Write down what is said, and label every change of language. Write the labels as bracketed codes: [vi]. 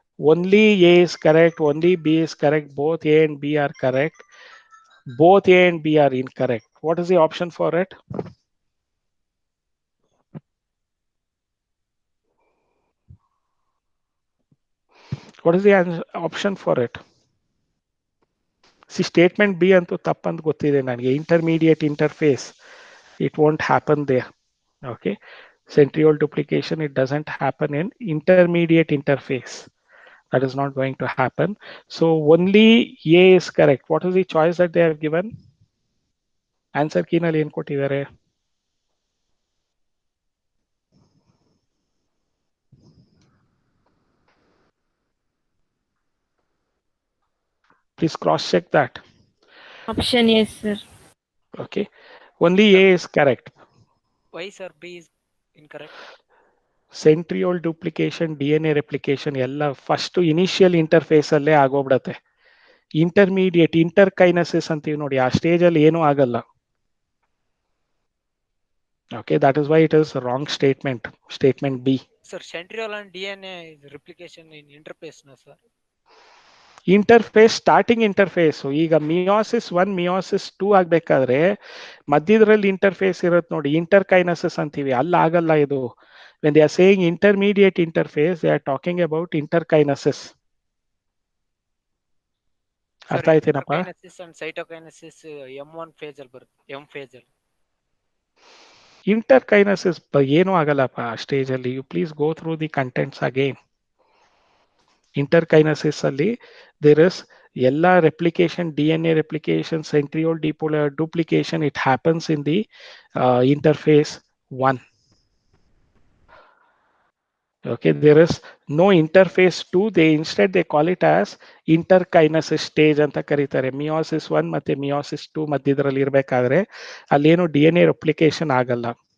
[en] Only A is correct, only B is correct, both A and B are correct, both A and B are incorrect. What is the option for it? What is the option for it? [kn] See, statement B ಅಂತೂ ತಪ್ಪಂತ ಗೊತ್ತಿದೆ ನನಗೆ. [en] Intermediate interface, it won't happen there. Okay. Centriole duplication, it doesn't happen in intermediate interface. That is not going to happen. So only A is correct. What is the choice that they have given? [kn] Answer key ನಲ್ಲಿ ಏನು ಕೊಟ್ಟಿದ್ದಾರೆ? [en] Please cross check that. Option A, sir. Okay. Only A is correct. Why, sir? B is incorrect. [kn] Centriole duplication, DNA replication ಎಲ್ಲ first initial interface ಅಲ್ಲೇ ಆಗೋಗ್ಬಿಡತ್ತೆ. Intermediate ಇಂಟರ್ಕೈನಸಿಸ್ ಅಂತೀವಿ ನೋಡಿ, ಆ stage ಅಲ್ಲಿ ಏನೂ ಆಗಲ್ಲ. [en] Okay, that is why it is a wrong statement. Statement B. Sir, centriole and DNA is replication in interphase, no sir? Interphase starting interphase. [kn] ಈಗ meiosis 1 meiosis 2 ಆಗ್ಬೇಕಾದ್ರೆ ಮಧ್ಯದಲ್ಲಿ ಇಂಟರ್ಫೇಸ್ ಇರುತ್ತೆ ನೋಡಿ, ಇಂಟರ್ಕೈನಸಿಸ್ ಅಂತೀವಿ, ಅಲ್ಲಿ ಆಗಲ್ಲ ಇದು. [en] When they are saying intermediate interphase, they are talking about interkinesis. Sir, [kn] ಅರ್ಥ ಆಯ್ತೇನಪ್ಪ? interkinesis and cytokinesis M1 phase ಅಲ್ಲಿ ಬರುತ್ತೆ, M phase ಅಲ್ಲಿ. ಇಂಟರ್ಕೈನಸಿಸ್ ಏನೂ ಆಗಲ್ಲಪ್ಪ ಆ ಸ್ಟೇಜ್ ಅಲ್ಲಿ. [en] You please go through the contents again. Interkinesis ಅಲ್ಲಿ there is ಎಲ್ಲ replication, DNA replication, centriole duplication, it happens in the interphase 1. Okay, there is no interphase 2. Instead they call it as interkinesis stage [kn] ಅಂತ ಕರೀತಾರೆ. Meiosis 1 ಮತ್ತೆ meiosis 2 ಮಧ್ಯದಲ್ಲಿ ಇರಬೇಕಾದ್ರೆ ಅಲ್ಲೇನು DNA replication ಆಗಲ್ಲ.